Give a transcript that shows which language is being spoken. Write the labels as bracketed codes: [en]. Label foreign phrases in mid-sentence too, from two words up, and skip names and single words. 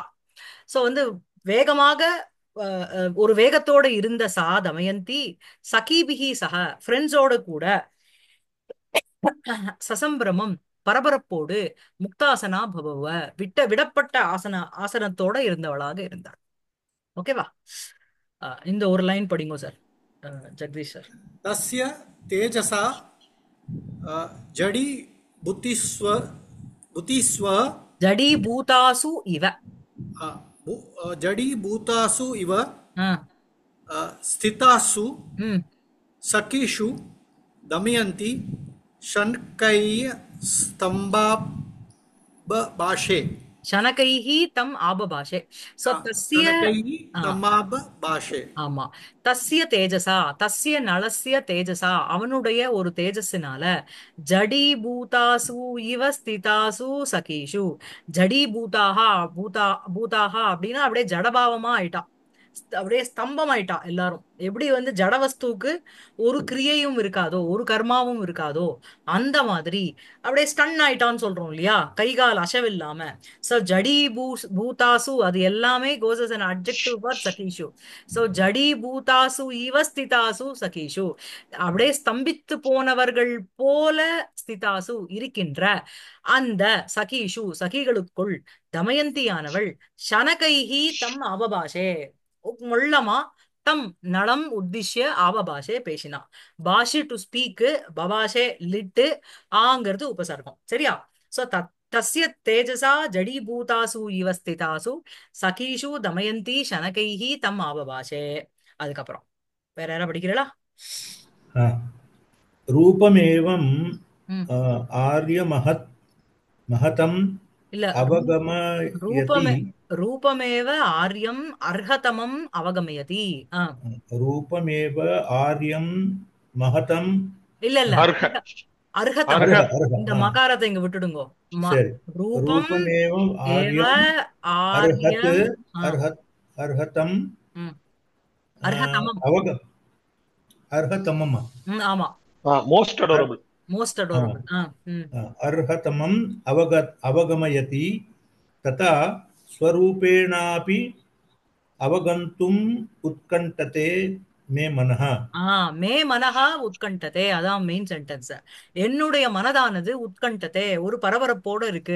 [ta] சோ வேகமாக ஒரு வேகத்தோட இருந்த தமயந்தி [sa] सखीभिः सह [ta] ஃப்ரெண்ட்ஸோட கூட சசம்பிரமம் பரபரப்போடு [sa] मुक्तासना बभूव [ta] விடப்பட்ட ஆசனத்தோட இருந்தவளாக இருந்தார். ஓகேவா? இந்த ஒரு லைன் படிங்கோ சார், ஜெகதீஷ் சார். [sa] तस्य तेजसा जडि बुद्धिस्व बुद्धिस्व जडी भूतासु इव. जडीभूतासु इव ஆ. स्थितासु ம். सखीषु दमयन्ति शनकै स्तम्भाबभाषे शनकैः तम् आबभाषे। சோ तस्य. शनकैः ஆ. स्तम्भाबभाषे [ta] ஆமா. [sa] तस्य तेजसा, तस्य नलस्य तेजसा, [ta] அவனுடைய ஒரு தேஜஸினால, [sa] जडीभूतासु इव स्थितासु सखीषु. [ta] ஜடீபூதாகா, பூதாகா அப்படின்னா அப்படியே ஜடபாவமா ஆயிட்டா. அப்படியே ஸ்தம்பம் ஆயிட்டா எல்லாரும். எப்படி வந்து ஜடவஸ்துவுக்கு ஒரு கிரியையும் இருக்காதோ, ஒரு கர்மாவும் இருக்காதோ, அந்த மாதிரி அப்படியே ஸ்டன் ஆயிட்டான்னு சொல்றோம் இல்லையா, கை கால் அசைவில்லாம. சோ [sa] जडी भूतासु [ta] அது எல்லாமே கோஸ் [en] as an adjective for [ta] சகீஷு. சோ [sa] जडी भूतासु इव स्थितासु सखीषु, [ta] அப்படியே ஸ்தம்பித்து போனவர்கள் போல ஸ்திதாசு இருக்கின்ற அந்த சகீஷு சகிகளுக்குள் தமயந்தியானவள் [sa] शनकैः तम् अवभाषे, [ta] மொள்ளமா [sa] तम् नलम् उद्दिश्य आवभाषे [ta] பேசினா. பாஷி [en] to speak, [ta] பபாஷே லிட்டு, ஆங்கிறது உபசர்க்கம். சரியா? [sa] சோ तस्य तेजसा जडीभूतासु इव स्थितासु सखीषु दमयन्ती शनकैः तम् आवभाषे. [ta] அதுக்கப்புறம் வேற யாரா படிக்கிறீங்களா? [sa] हा, रूपमेवं ம். आर्यमहत् महतम् [ta] இல்ல [sa] अवगमयति रूपमे रूपमेव आर्यम् अर्हतमम् अवगमयति. ஆ. रूपमेव आर्यं महतम् [ta] இல்ல இல்ல [sa] अर्ह அர்ஹதம். अर्ह अर्ह अर्ह [ta] இந்த हाँ மகாரத்தை இங்க விட்டுடுங்கோ. சரி [sa] ரூபம் रूपमेव ஏவ आर्यम् अर्हत् आर्यम्। ஆ. अर्हत् अर्हतम् ம். अर्हतमम्. अर्हतमम् [ta] ஆமா. [en] most adorable most adorable. ஆ. ம். [sa] अर्हतमम् अवगमयति तथा स्वरूपेणापि अवगन्तुम् उत्कण्ठते मे मनः ஆ. मे मनः उत्कण्ठते, [ta] அதான் [en] main sentence. [ta] என்னுடைய மனதானது உத்கண்டதே, ஒரு பரபரப்போட இருக்கு.